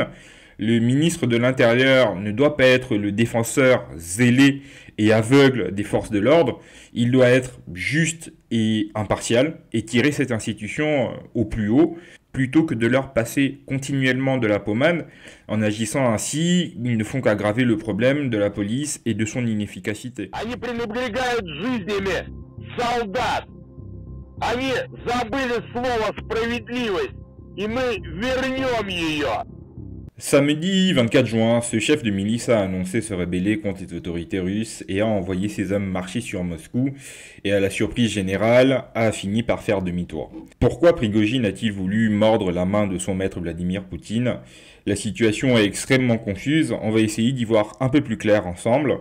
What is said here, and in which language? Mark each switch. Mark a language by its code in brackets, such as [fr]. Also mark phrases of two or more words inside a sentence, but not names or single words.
[fr] Le ministre de l'Intérieur ne doit pas être le défenseur zélé et aveugle des forces de l'ordre. Il doit être juste et impartial et tirer cette institution au plus haut, plutôt que de leur passer continuellement de la pommade. En agissant ainsi, ils ne font qu'aggraver le problème de la police et de son inefficacité. [ru] Они пренебрегают жизнями солдат. Они забыли слово справедливость, и мы вернем ее. [fr] Samedi 24 juin, ce chef de milice a annoncé se rebeller contre les autorités russes et a envoyé ses hommes marcher sur Moscou et à la surprise générale a fini par faire demi-tour. Pourquoi Prigojine a-t-il voulu mordre la main de son maître Vladimir Poutine? La situation est extrêmement confuse, on va essayer d'y voir un peu plus clair ensemble.